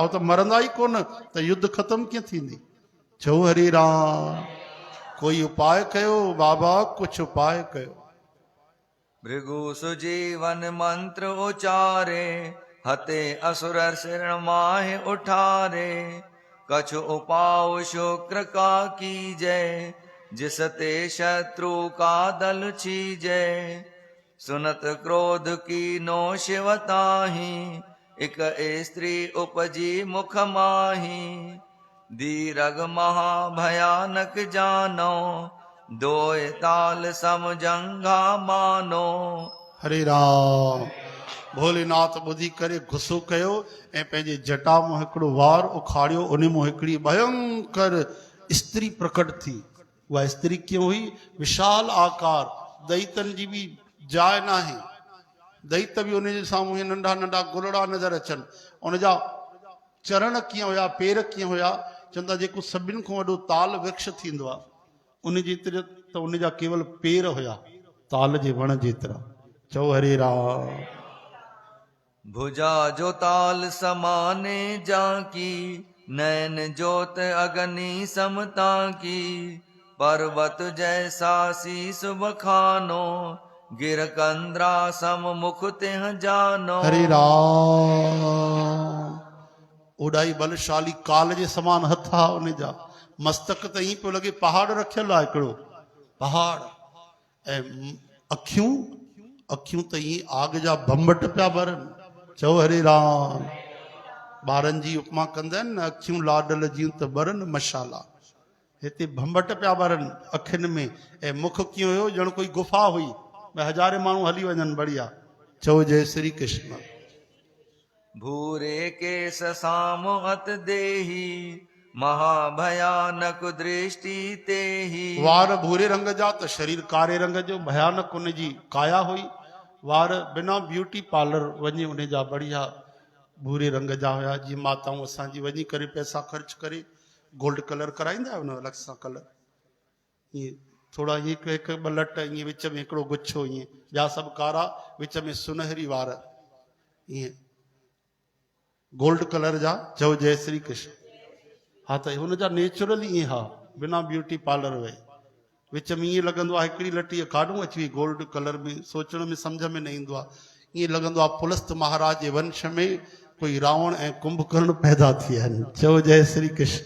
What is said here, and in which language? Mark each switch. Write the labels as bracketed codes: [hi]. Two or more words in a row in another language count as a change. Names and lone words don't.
[sd] हो त मरंदा ई कोन, त युद्ध ख़तम कीअं थींदी? चओ हरे राम। कोई उपाय कयो बाबा, कुछ उपाय कयो। [bra] भृगु सुजीवन मंत्र उचारे, हते असुर सिर माहे उठारे। कछ उपाव शुक्र का कीजय, जिसते शत्रु का दल छीजय। सुनत क्रोध की नो शिवताही, एक स्त्री उपजी मुख माही। दीरग महा भयानक जानो, दोय ताल समझंगा मानो। [sd] हरे राम। भोलेनाथ ॿुधी करे गुस्सो कयो ऐं पंहिंजे जटा मां हिकिड़ो वार उखाड़ियो। उन मां हिकिड़ी भयंकर स्त्री प्रकट थी। उहा स्त्री कीअं हुई? विशाल आकार, दैतन जी बि जाइ न आहे। दैत बि उनजे साम्हूं नंढा नंढा गुलड़ा नज़र अचनि। उनजा चरण कीअं हुया, पेर कीअं हुया? चवंदा जेको सभिनि खां वॾो ताल वृक्ष थींदो आहे, उन जेतिरे त उनजा केवल पेर हुया, ताल जे वण जेतिरा। चओ हरे राम। [bra] भुजा जो ताल समाने जाकी, नैन जोत अग्नि समता की। पर्वत जैसा शीस बखानो, गिर कंद्रा सम मुख तिह जानो। [sd] हरे राम। ओॾाई बलशाली काल जे समान हथ आहे उनजा। मस्तक त ईअं पियो लॻे पहाड़ रखियल आहे, हिकिड़ो पहाड़। ऐं अखियूं अखियूं त ईअं आग जा भंभट पिया बरनि। चओ हरे राम। ॿारनि जी उपमा कंदा आहिनि न, अखियूं लाडल जियूं त बरनि मशाला। हिते भंभट पिया बरनि अखियुनि में, ऐं मुख कीअं हुयो ॼण कोई गुफ़ा हुई, भई हज़ारे माण्हू हली वञनि बढ़िया। चओ जय श्री कृष्ण। [bra] भूरे केस साम अत देही, महाभयानक दृष्टि तेही। [sd] वार भूरे रंग जा त शरीर कारे रंग जो, भयानक उन जी काया हुई। वार बिना [en] beauty parlour [sd] वञे उन जा बढ़िया भूरे रंग जा हुया। जीअं माताऊं असांजी वञी करे पैसा ख़र्च करे [en] gold colour [sd] कराईंदा आहियो न, अलॻि सां कलर, ईअं थोरा हिकु हिकु ॿ लट, ईअं विच में हिकिड़ो गुच्छो, ईअं ॿिया सभु कारा, विच में सुनहरी वार, ईअं [en] gold colour [sd] जा। चओ जय श्री कृष्ण। हा त हुन जा नेचुरल ईअं हा, बिना [en] beauty parlour [sd] वे। विच में ईअं लॻंदो आहे हिकिड़ी लटी काॾूं अची वई [en] gold colour [sd] में, सोचण में सम्झ में न ईंदो आहे। ईअं लॻंदो आहे पुलस्त महाराज जे वंश में कोई रावण ऐं कुंभकर्ण पैदा थिया आहिनि। चओ जय श्री कृष्ण।